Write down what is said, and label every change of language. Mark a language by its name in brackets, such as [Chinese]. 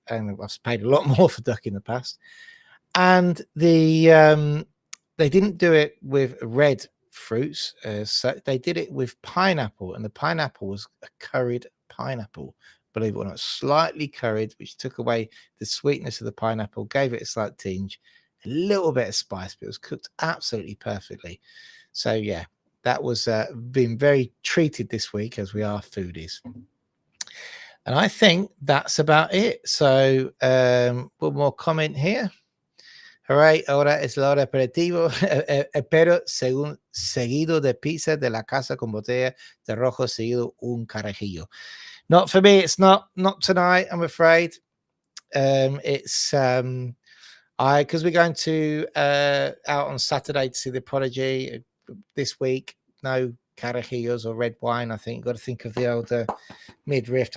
[English] And I've paid a lot more for duck in the past. And they didn't do it with red fruits, so they did it with pineapple, and the pineapple was a curried pineapple, believe it or not, slightly curried, which took away the sweetness of the pineapple, gave it a slight tinge, a little bit of spice, but it was cooked absolutely perfectly. So yeah, that was been very treated this week, as we are foodies. And I think that's about it. So one more comment here. [Spanish] Hooray, ahora es la hora aperitivo, pero seguido de pizza de la casa con botella de rojo, seguido un carajillo. [English] Not for me, it's not tonight, I'm afraid. It's because we're going to out on Saturday to see the Prodigy this week. No carajillos or red wine. I think got to think of the older midriff.